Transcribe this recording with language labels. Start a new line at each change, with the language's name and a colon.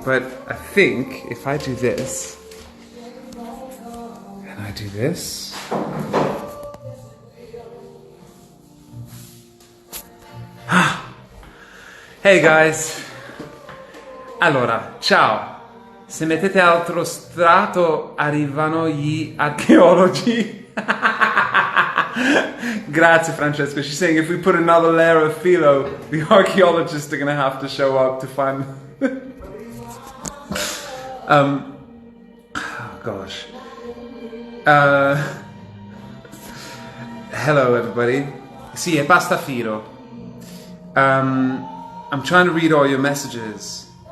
English: But I think if I do this, and I do this, hey guys,
Italian: allora, ciao. Se mettete altro strato arrivano gli archeologi. Grazie Francesco.
English: She's saying if we put another layer of phyllo, the archaeologists are going to have to show up to find... oh gosh. Hello everybody.
Italian: Sì, è pasta filo.
English: I'm trying to read all your messages.